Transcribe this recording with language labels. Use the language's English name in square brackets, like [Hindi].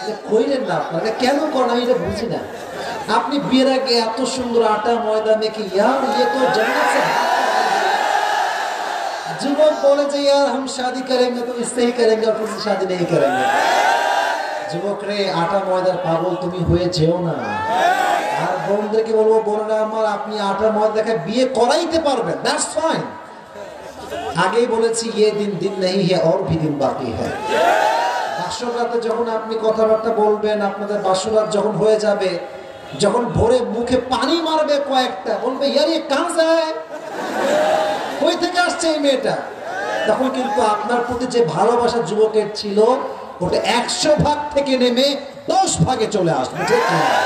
[Bangla] কইলেন না আপনারা, কেন করেন আমি এটা বুঝি না। আপনি বিয়ের আগে এত সুন্দর আটা ময়দা মেখে, ইয়ার ইয়ে তো জান্নাত সে যুবক বলে যে [Hindi] यार हम शादी करेंगे तो इससे ही करेंगे और किसी शादी नहीं करेंगे। [Bangla] যুবক রে, আটা ময়দার পাগল তুমি হয়ে যেও না। আর বোনদেরকে বলবো, বোনেরা আমার, আপনি আটা ময়দা দেখে বিয়ে করাইতে পারবেন, দ্যাটস ফাইন। আগেই বলেছি [Hindi] ये दिन दिन नहीं है और भी दिन बाकी है। [Bangla] বাসর রাতে যখন আপনি কথাবার্তা বলবেন, আপনাদের বাসর রাত যখন হয়ে যাবে, যখন ভোরে মুখে পানি মারবে কয়েকটা, বলবে [Hindi] यार ये कहां से है, [Bangla] কই থেকে আসছে এই মেয়েটা, তখন কিন্তু আপনার প্রতি যে ভালোবাসা যুবকের ছিল ওটা 100 ভাগ থেকে নেমে 10 ভাগে চলে আসবে। ঠিক না?